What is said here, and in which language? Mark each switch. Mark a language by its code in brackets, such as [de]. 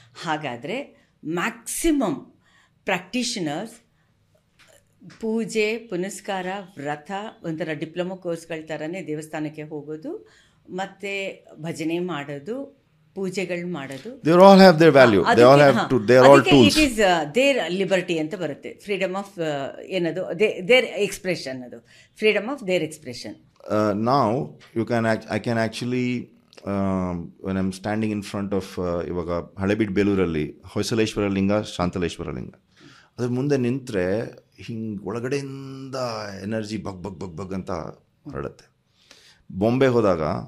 [kn] ಹಾಗಾದರೆ maximum practitioners ಪೂಜೆ, ಪುನಸ್ಕಾರ, ವ್ರತ, ಒಂಥರ ಡಿಪ್ಲೊಮಾ ಕೋರ್ಸ್ಗಳ ಥರನೇ ದೇವಸ್ಥಾನಕ್ಕೆ ಹೋಗೋದು, ಮತ್ತು ಭಜನೆ ಮಾಡೋದು, ಪೂಜೆಗಳು ಮಾಡೋದು, [en] they all have their value. They all have to, they are all tools. It is their liberty [kn] ಅಂತ ಬರುತ್ತೆ. [en] Freedom of ಏನದು, their expression, ಅದು freedom of their expression. Now I can actually when I'm standing in front of [kn] ಇವಾಗ ಹಳೆಬೀಡು ಬೇಲೂರಲ್ಲಿ ಹೊಯ್ಸಲೇಶ್ವರ ಲಿಂಗ, ಶಾಂತಲೇಶ್ವರ ಲಿಂಗ, ಅದ್ರ ಮುಂದೆ ನಿಂತರೆ ಹಿಂಗೆ ಒಳಗಡೆಯಿಂದ ಎನರ್ಜಿ ಬಗ್ ಬಗ್ ಬಗ್ ಬಗ್ ಅಂತ ಹರಡುತ್ತೆ. ಬಾಂಬೆ ಹೋದಾಗ